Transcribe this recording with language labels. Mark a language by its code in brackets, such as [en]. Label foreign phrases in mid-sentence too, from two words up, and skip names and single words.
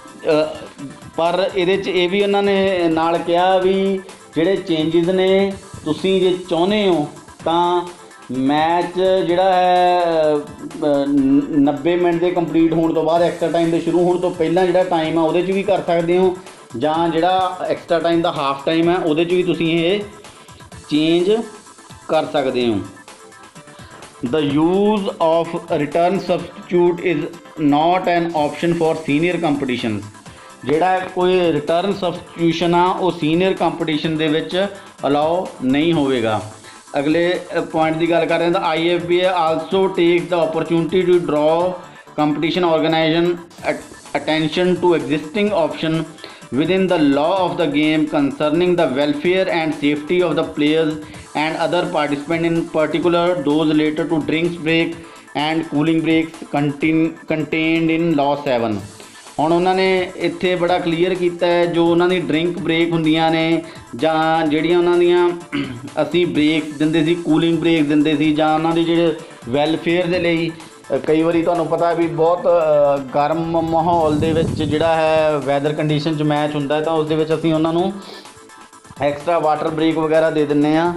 [pa] ਪਰ ਇਹਦੇ 'ਚ ਇਹ ਵੀ ਉਹਨਾਂ ਨੇ ਨਾਲ ਕਿਹਾ ਵੀ ਜਿਹੜੇ ਚੇਂਜਿਸ ਨੇ ਤੁਸੀਂ ਜੇ ਚਾਹੁੰਦੇ ਹੋ ਤਾਂ ਮੈਚ ਜਿਹੜਾ ਹੈ 90 ਮਿੰਟ ਦੇ ਕੰਪਲੀਟ ਹੋਣ ਤੋਂ ਬਾਅਦ [en] extra time [pa] ਦੇ ਸ਼ੁਰੂ ਹੋਣ ਤੋਂ ਪਹਿਲਾਂ ਜਿਹੜਾ ਟਾਈਮ ਆ ਉਹਦੇ 'ਚ ਵੀ ਕਰ ਸਕਦੇ ਹੋ, ਜਾਂ ਜਿਹੜਾ [en] extra time [pa] ਦਾ [en] half time [pa] ਹੈ ਉਹਦੇ 'ਚ ਵੀ ਤੁਸੀਂ ਇਹ ਚੇਂਜ ਕਰ ਸਕਦੇ ਹੋ। [en] The use of return substitute is not an option for senior competitions. [pa] ਜਿਹੜਾ ਕੋਈ [en] return substitution [pa] ਆ ਉਹ [en] senior competition [pa] ਦੇ ਵਿੱਚ ਅਲਾਓ ਨਹੀਂ ਹੋਵੇਗਾ। ਅਗਲੇ ਪੁਆਇੰਟ ਦੀ ਗੱਲ ਕਰ ਰਹੇ ਹਾਂ ਤਾਂ [en] IFBA also takes the opportunity to draw competition organisation attention to existing option within the law of the game concerning the welfare and safety of the players and other participants, in particular those related to drinks break and cooling breaks contained in law 7. [pa] ਹੁਣ ਉਹਨਾਂ ਨੇ ਇੱਥੇ ਬੜਾ ਕਲੀਅਰ ਕੀਤਾ ਹੈ ਜੋ ਉਹਨਾਂ ਦੀ [en] drink break [pa] ਹੁੰਦੀਆਂ ਨੇ ਜਾਂ ਜਿਹੜੀਆਂ ਉਹਨਾਂ ਦੀਆਂ ਅਸੀਂ ਬ੍ਰੇਕਸ ਦਿੰਦੇ ਸੀ, [en] cooling break [pa] ਦਿੰਦੇ ਸੀ, ਜਾਂ ਉਹਨਾਂ ਦੇ ਜਿਹੜੇ ਵੈਲਫੇਅਰ ਦੇ ਲਈ ਕਈ ਵਾਰੀ ਤੁਹਾਨੂੰ ਪਤਾ ਵੀ ਬਹੁਤ ਗਰਮ ਮਾਹੌਲ ਦੇ ਵਿੱਚ ਜਿਹੜਾ ਹੈ [en] weather condition [pa] 'ਚ ਮੈਚ ਹੁੰਦਾ ਤਾਂ ਉਸ ਦੇ ਵਿੱਚ ਅਸੀਂ ਉਹਨਾਂ ਨੂੰ [en] extra water break [pa] ਵਗੈਰਾ ਦੇ ਦਿੰਦੇ ਹਾਂ।